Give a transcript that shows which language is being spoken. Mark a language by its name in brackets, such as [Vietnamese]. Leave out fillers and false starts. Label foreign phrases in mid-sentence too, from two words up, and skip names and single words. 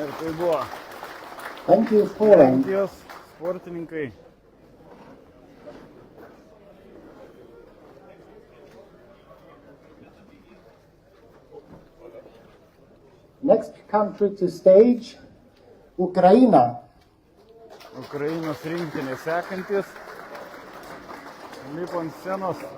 [Lithuanian] Tai buvo [English] Thank you, Poland. [Lithuanian] Lenkijos sportininkai. [English] Next country to stage, Ukraine. [Lithuanian] Ukrainos rinktinė sekantis. Lipo ant scenos.